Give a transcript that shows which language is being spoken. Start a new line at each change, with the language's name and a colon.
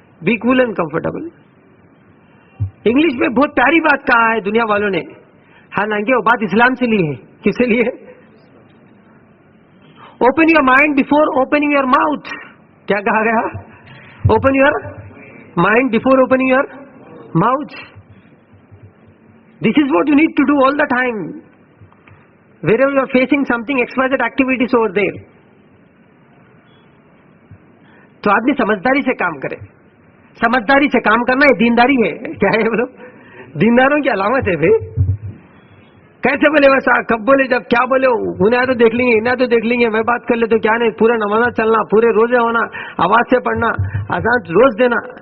English: Be cool and comfortable.
Hindi: English में बहुत प्यारी बात कहा है दुनिया वालों ने, हालांकि वो बात इस्लाम से ली है. किससे ली है?
English: Open your mind before opening your mouth.
Hindi: क्या कहा गया?
English: Open your mind before opening your mouth. This is what you need to do all the time. wherever you are facing something, XYZ activities over there.
Hindi: तो आदमी समझदारी से काम करे. समझदारी से काम करना ये दीनदारी है. क्या है बोलो? दीनदारों की अलामत है भाई. कैसे बोले वैसा, कब बोले, जब क्या बोले, उन्हें तो देख लेंगे इन्हें तो देख लेंगे, मैं बात कर ले तो क्या नहीं. पूरा नमाज चलना, पूरे रोजे होना, आवाज से पढ़ना, अजान रोज देना.